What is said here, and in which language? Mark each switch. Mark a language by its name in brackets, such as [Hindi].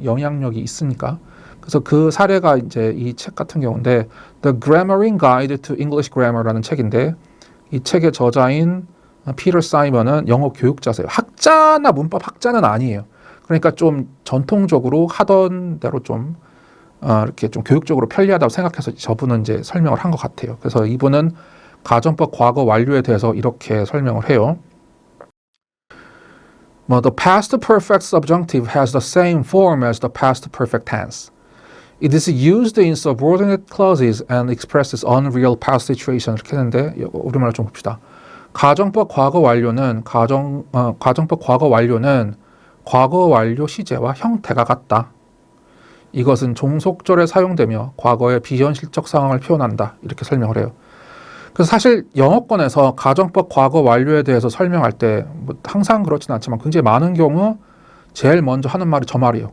[Korean] 영향력이 있으니까. 그래서 그 사례가 이제 이 책 같은 경우인데, The Grammaring Guide to English Grammar라는 책인데, 이 책의 저자인 피터 사이먼은 영어 교육자세요. 학자나 문법 학자는 아니에요. 그러니까 좀 전통적으로 하던 대로 좀 이렇게 좀 교육적으로 편리하다고 생각해서 저분은 이제 설명을 한 것 같아요. 그래서 이분은 가정법 과거 완료에 대해서 이렇게 설명을 해요. [English] The past perfect subjunctive has the same form as the past perfect tense. It is used in subordinate clauses and expresses unreal past situations. [Korean] 이렇게 했는데 우리말로 좀 봅시다. 가정법 과거 완료는 가정법 과거 완료는 과거 완료 시제와 형태가 같다. 이것은 종속절에 사용되며 과거의 비현실적 상황을 표현한다. 이렇게 설명을 해요. 그래서 사실 영어권에서 가정법 과거 완료에 대해서 설명할 때 뭐 항상 그렇지는 않지만 굉장히 많은 경우 제일 먼저 하는 말이 저 말이에요.